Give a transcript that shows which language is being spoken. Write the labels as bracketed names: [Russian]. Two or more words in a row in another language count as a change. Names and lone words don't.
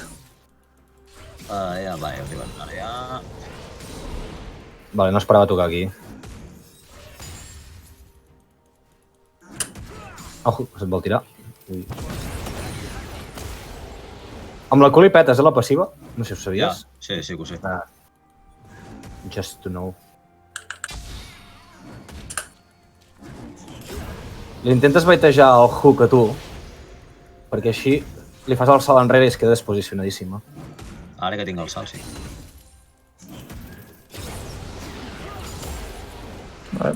[Catalan] Ja arriben. Ara ja... Vale, no esperava tocar aquí. Ojo, se't vol tirar. Ui. Amb la cul i petes, la passiva? No sé si ho sabies. Ja, sí que ho sé. [English] Just to know. [Catalan] Li intentes baitejar el hook a tu, perquè així li fas el salt enrere i es queda desposicionadíssima. Ara que tinc el salt, sí. Vale.